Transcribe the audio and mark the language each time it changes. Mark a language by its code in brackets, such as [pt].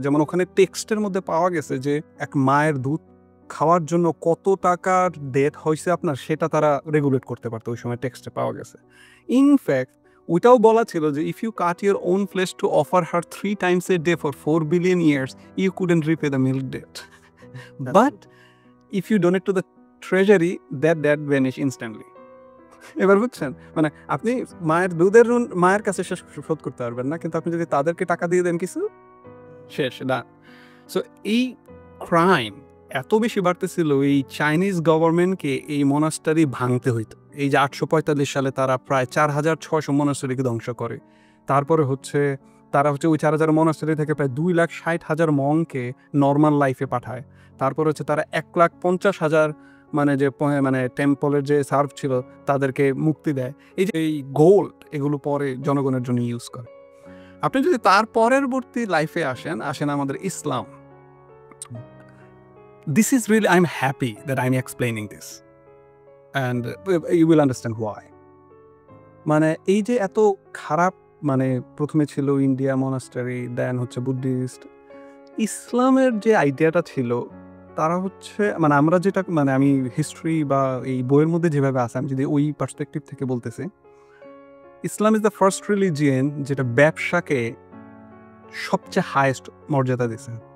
[bn] যেমন ওখানে টেক্সটের মধ্যে পাওয়া গেছে যে এক মায়ের দুধ খাওয়ার জন্য কত টাকার ডেট হয়েছে আপনার, সেটা তারা রেগুলেট করতে পারতো ওই সময় টেক্সটে পাওয়া গেছে। ইনফ্যাক্ট ওইটাও বলা ছিল যে [en] If you cut your own flesh to offer her 3 times a day for 4 billion years, you couldn't repay the milk debt. But if you donate to the treasury, that debt vanish instantly. [bn] এবার বুঝছেন, মানে আপনি মায়ের দুধের ঋণ মায়ের কাছে শোধ করতে পারবেন না, কিন্তু আপনি যদি তাদেরকে টাকা দিয়ে দেন কিছু, শেষ না। সো এই ক্রাইম এত বেশি বাড়তেছিল, এই চাইনিজ গভর্নমেন্টকে এই মোনাস্টারি ভাঙতে হইতো। এই যে 845 সালে তারা প্রায় 4600 মোনাস্টারিকে ধ্বংস করে। তারপরে হচ্ছে তারা হচ্ছে ওই 4000 মোনাস্টারি থেকে প্রায় 2,60,000 মংকে নর্মাল লাইফে পাঠায়। তারপর হচ্ছে তারা 1,50,000 মানে যে মানে টেম্পলের যে সার্ভ ছিল তাদেরকে মুক্তি দেয়। এই যে এই গোল্ড, এগুলো পরে জনগণের জন্য ইউজ করে। আপনি যদি তার পরবর্তী লাইফে আসেন আমাদের ইসলাম। [en] This is really, I'm happy that I'm explaining this and you will understand why. [bn] মানে এই যে এত খারাপ, মানে প্রথমে ছিল ইন্ডিয়া মোনাস্টারি, দেন হচ্ছে বুদ্ধিস্ট, ইসলামের যে আইডিয়াটা ছিল তারা হচ্ছে মানে আমরা যেটা মানে আমি হিস্ট্রি বা এই বইয়ের মধ্যে যেভাবে আছে, আমি যদি ওই পার্সপেক্টিভ থেকে বলতেছি, [en] Islam is the first religion [bn] যেটা ব্যবসাকে সবচেয়ে হাইয়েস্ট মর্যাদা দিয়েছে।